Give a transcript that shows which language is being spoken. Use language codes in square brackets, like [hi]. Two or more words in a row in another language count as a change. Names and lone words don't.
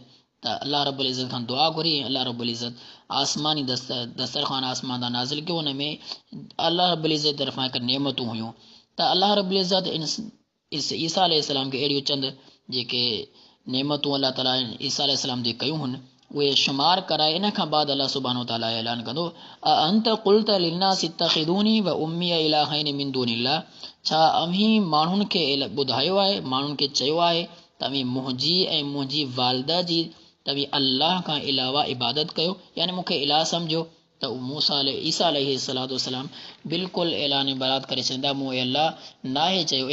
[sd] त [ar] الله رب العزة [sd] खां दुआ घुरी ऐं [ar] الله رب العزة [sd] आसमानी दस्तरख़्वान आसमान तां नाज़िल कयो। उन में [ar] الله رب العزة [sd] तरफ़ां हिकु नेमतूं हुयूं। त [ar] الله رب العزة [sd] ईसा अलैहिस्सलाम खे अहिड़ियूं चंद जेके नेमतूं अल्लाह ताला ईसा अलैहिस्सलाम ते कयूं हुन उहे शुमार कराए इन खां बाद [ar] الله سبحانه تعالى [sd] ऐलान कंदो, [ar] أنت قلت للناس اتخذوني وأمي إلهين من دون الله, [sd] छा अव्हीं माण्हुनि खे ॿुधायो आहे, माण्हुनि खे चयो आहे त अव्हीं मुंहिंजी ऐं मुंहिंजी वालिदा जी तव्हीं अल्लाह खां अलावा इबादत कयो, यानी मूंखे इलाह सम्झो। त ईसा [ar] عليه الصلاة والسلام [sd] बिल्कुलु ऐलान बरात करे छॾींदा, मूं अल्लाह नाहे चयो।